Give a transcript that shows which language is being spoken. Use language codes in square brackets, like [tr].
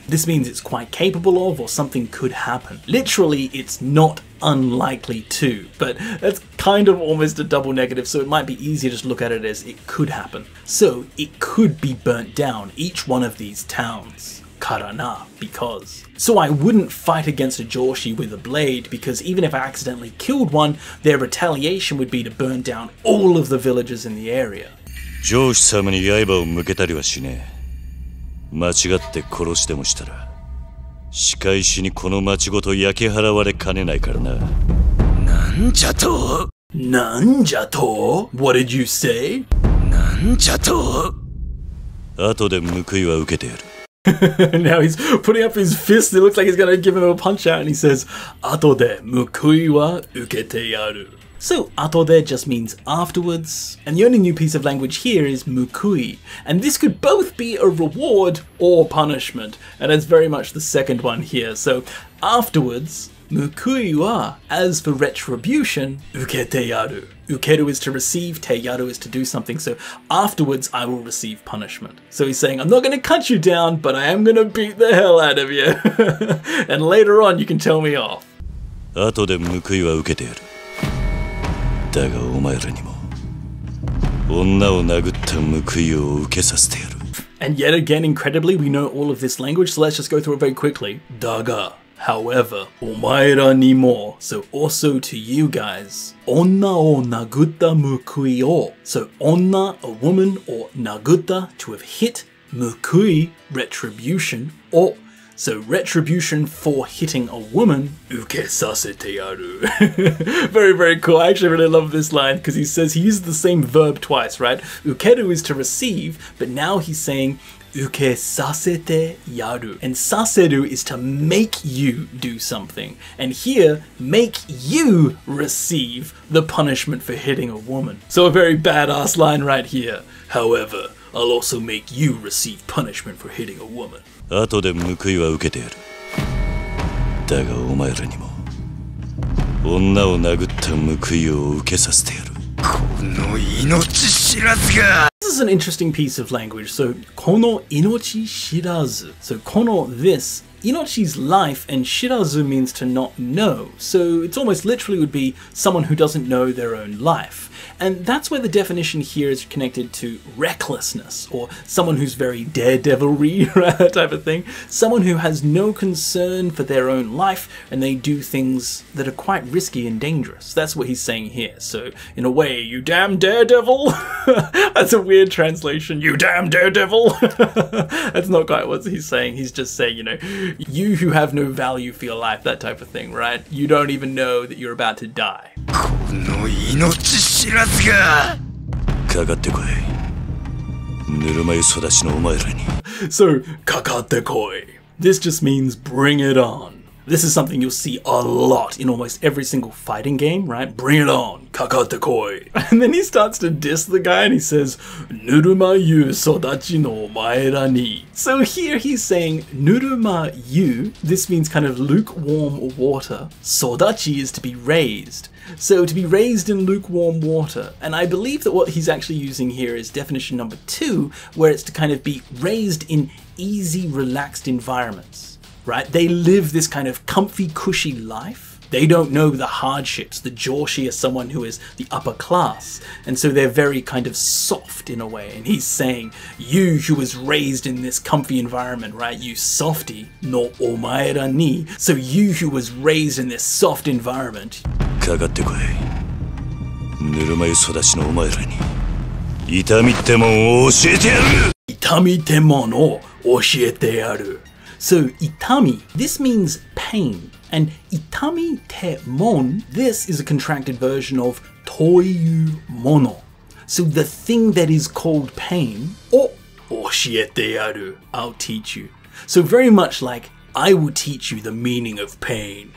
[en] This means it's quite capable of, or something could happen. Literally, it's not unlikely to, but that's kind of almost a double negative, so it might be easier to just look at it as it could happen. So it could be burnt down, each one of these towns. Karana, because. So I wouldn't fight against a Joshi with a blade, because even if I accidentally killed one, their retaliation would be to burn down all of the villages in the area. [ja] 上司様に刃を向けたりはしねえ。間違って殺してもしたら、仕返しにこの町ごと焼き払われかねないからな。なんじゃと？なんじゃと? What did you say? なんじゃと？後で報いは受けてやる。 [en] Now he's putting up his fist, it looks like he's gonna give him a punch out, and he says, 後で報いは受けてやる. So, atode just means afterwards, and the only new piece of language here is mukui, and this could both be a reward or punishment, and it's very much the second one here. So, afterwards, mukui wa, as for retribution, ukete yaru. Ukeru is to receive, te yaru is to do something, so afterwards I will receive punishment. So he's saying, I'm not going to cut you down, but I am going to beat the hell out of you. And later on you can tell me off. [ja] 後で報いは受けてやる。だがお前らにも女を殴った報いを受けさせてやる。 [en] And yet again, incredibly, we know all of this language, so let's just go through it very quickly. Daga, however, omaera ni mo, so also to you guys. Onna o nagutta mukui o. So onna, a woman, or nagutta, to have hit, mukui, retribution, or So retribution for hitting a woman, ukesasete yaru. Very, very cool. I actually really love this line because he says he uses the same verb twice, right? Ukeru is to receive, but now he's saying ukesasete yaru. And saseru is to make you do something. And here, make you receive the punishment for hitting a woman. So a very badass line right here. However, I'll also make you receive punishment for hitting a woman. [ja] 後で報いは受けてやる。だがお前らにも女を殴った報いを受けさせてやる。この命知らずが。 [en] This is an interesting piece of language. [ja] So, この命知らず.So, この this. [en] Inochi's life, and shirazu means to not know, so it's almost literally would be someone who doesn't know their own life. And that's where the definition here is connected to recklessness, or someone who's very daredevilry, right, that type of thing. Someone who has no concern for their own life, and they do things that are quite risky and dangerous. That's what he's saying here. So, in a way, you damn daredevil! That's a weird translation, you damn daredevil! That's not quite what he's saying. He's just saying, you know, you who have no value for your life, that type of thing, right? You don't even know that you're about to die. [ja] この命知らずがかかってこい。ぬるま湯育ちのお前らに。 So, かかってこい. [en] This just means bring it on. This is something you'll see a lot in almost every single fighting game, right? Bring it on, かかってこい. And then he starts to diss the guy and he says, ぬるま湯育ちのお前らに. So here he's saying, ぬるま湯, this means kind of lukewarm water. 育ち is to be raised. So to be raised in lukewarm water. And I believe that what he's actually using here is definition number 2, where it's to kind of be raised in easy, relaxed environments. Right? They live this kind of comfy, cushy life. They don't know the hardships. The joshi is someone who is the upper class. And so they're very kind of soft in a way. And he's saying, you who was raised in this comfy environment, right? You softy, no omaera ni. So you who was raised in this soft environment. [ja] かかってこい。ぬるま湯育ちのお前らに痛みってもんを教えてやる。痛みってもんを教えてやる。 [en] So, itami, this means pain, and itami te mon, this is a contracted version of toiyu mono. So the thing that is called pain, o oshiete yaru, I'll teach you. So very much like, I will teach you the meaning of pain.